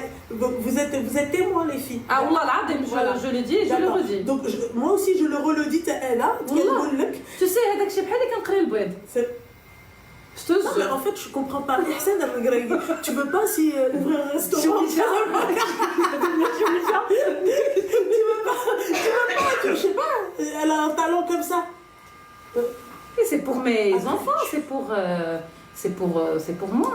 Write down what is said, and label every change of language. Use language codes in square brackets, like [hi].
[fr] Donc, vous êtes témoins, les filles. Ah, voilà, je le dis et je le redis. Donc, moi aussi, je le redis, elle a. Tu sais, [ar] هذاك الشيء بحال اللي كنقري البيض. [fr] Je te jure. Non, mais en fait, je comprends pas. Tu veux pas si ouvrir un restaurant? Tu veux pas, je sais pas. Elle a un talent comme ça. Et c'est pour mes enfants, c'est pour moi.